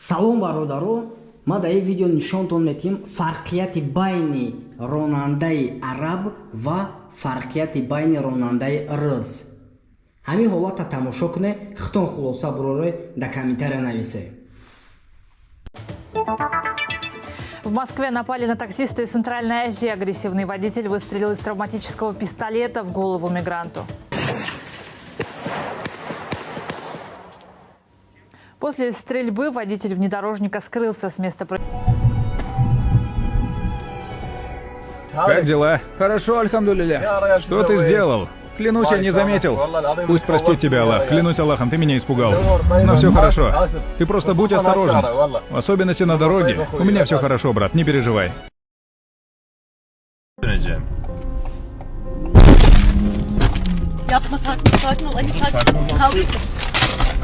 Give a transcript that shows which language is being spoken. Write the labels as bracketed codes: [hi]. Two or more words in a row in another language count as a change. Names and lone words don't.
[tg] Салом бародаро, ма дар ин видео нишонтон метиҳем фарқияти байни ронандаи араб ва фарқияти байни ронандаи РУС. Ҳамин ҳолата тамошо кунед, хитон хулоса буроре дар комментария нависед. [ru] В Москве напали на таксиста из Центральной Азии. Агрессивный водитель выстрелил из травматического пистолета в голову мигранту. После стрельбы водитель внедорожника скрылся с места происшествия. Как дела? Хорошо, альхамдулилля. Что ты сделал? Клянусь, я не заметил. Пусть простит тебя Аллах. Клянусь Аллахом, ты меня испугал. Но все хорошо. Ты просто будь осторожен. В особенности на дороге. У меня все хорошо, брат, не переживай. [tr] Yapma, sakin ol, Ali, sakin ol. Kavga etme.